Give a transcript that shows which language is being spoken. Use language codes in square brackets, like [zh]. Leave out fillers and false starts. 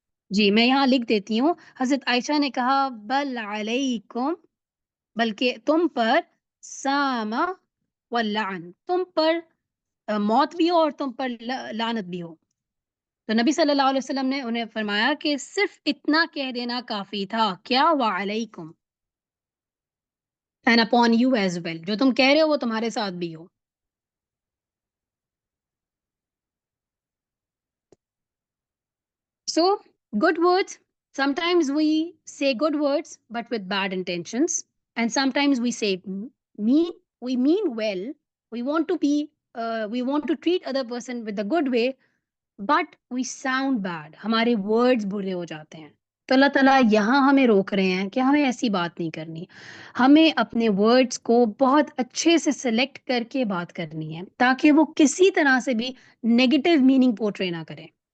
[ur] جی میں یہاں لکھ دیتی ہوں. حضرت عائشہ نے کہا [ar] بل علیکم، [ur] بلکہ تم پر [ar] سام واللعن، [ur] تم پر موت بھی ہو اور تم پر لعنت بھی ہو. تو نبی صلی اللہ علیہ وسلم نے انہیں فرمایا کہ صرف اتنا کہہ دینا کافی تھا. کیا؟ وعلیکم [en] and upon you as well. [ur] جو تم کہہ رہے ہو وہ تمہارے ساتھ بھی ہو. [en] So good words, sometimes we say good words but with bad intentions, and sometimes we say we mean well, we want to be we want to treat other person with a good way, but we sound bad. [ur] ہمارے words برے ہو جاتے ہیں. تو اللہ تعالیٰ یہاں ہمیں روک رہے ہیں کہ ہمیں ایسی بات نہیں کرنی. ہمیں اپنے ورڈز کو بہت اچھے سے سلیکٹ کر کے بات کرنی ہے تاکہ وہ کسی طرح سے بھی نیگیٹو میننگ پورٹرے نہ کریں.